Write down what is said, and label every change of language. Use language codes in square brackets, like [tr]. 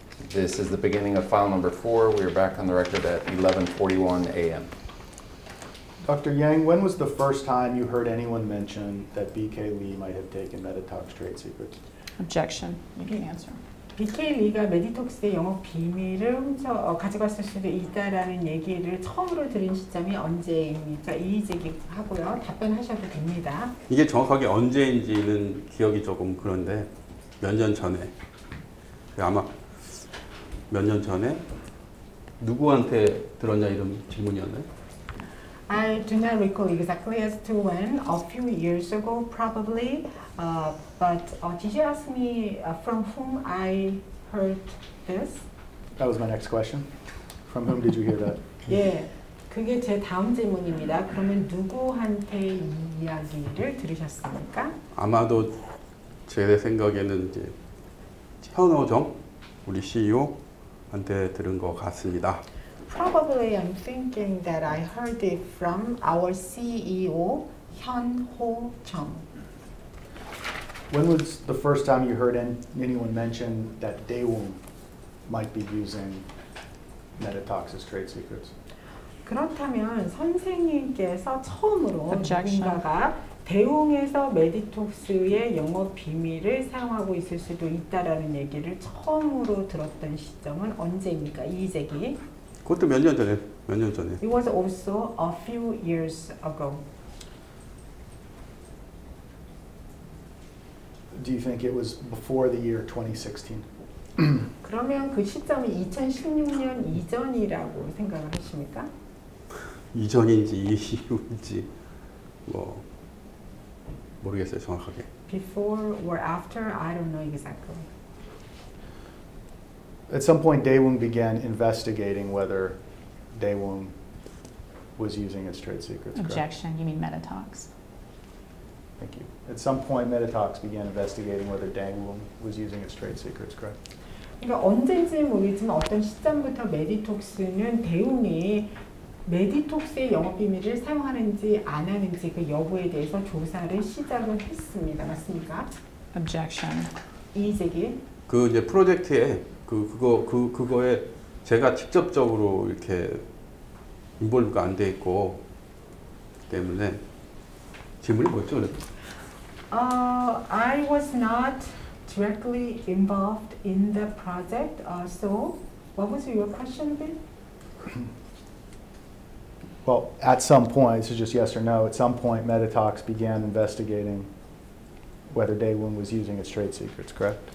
[en] This is the beginning of file number 4. We are back on the record at 11:41 a.m. Dr. Yang, when was the first time you heard anyone mention that BK Lee might have taken Meditox trade secrets? Objection. You can answer. [ko] BK 리가 메디톡스의 영업 비밀을 가져갔을 수도 있다라는 얘기를 처음으로 들은 시점이 언제입니까? 이의 제기하고요. 답변하셔도 됩니다. 이게 정확하게 언제인지는 기억이 조금 그런데 몇 년 전에 아마 몇 년 전에 누구한테 들었냐 이런 질문이었나요? [en] I do not recall exactly as to when, a few years ago probably, but did you ask me from whom I heard this? That was my next question. From whom did you hear that? [ko] 예, 그게 제 다음 질문입니다. 그러면 누구한테 이 이야기를 들으셨습니까? 아마도 제 생각에는 이제 현호정 우리 CEO한테 들은 것 같습니다. [en] Probably I'm thinking that I heard it from our CEO, 현호 정. When was the first time you heard anyone mention that Daewoo might be using Meditox's trade secrets? [ko] 그렇다면 선생님께서 처음으로 [en] Objection. [ko] 누군가가 대웅에서 메디톡스의 영업 비밀을 사용하고 있을 수도 있다라는 얘기를 처음으로 들었던 시점은 언제입니까? 이의 제기. 그것도 몇 년 전에. [en] It was also a few years ago. Do you think it was before the year 2016? [ko] 그러면 그 시점이 2016년 이전이라고 생각을 하십니까? 이전인지 이후인지 뭐 모르겠어요 정확하게. [en] Before or after, I don't know exactly. At some point, Daewoo began investigating whether Daewoo was using its trade secrets. Correct? Objection. You mean Meditox. Thank you. At some point, Meditox began investigating whether Daewoo was using its trade secrets. Correct? [ko] 그러니까 언제인지 모르지만 어떤 시점부터 메디톡스는 대웅이 메디톡스의 영업 비밀을 사용하는지 안 하는지 그 여부에 대해서 조사를 시작을 했습니다. 맞습니까? [en] Objection. [ko] 이의 제기. 그 이제 프로젝트에 그거에 제가 직접적으로 이렇게 인볼브가 안 돼 있고 때문에 질문이 뭐였죠? [en] I was not directly involved in the project. So, what was your question again? Well, at some point, this is just yes or no, at some point, Meditox began investigating whether Daewoo was using its trade secrets, correct?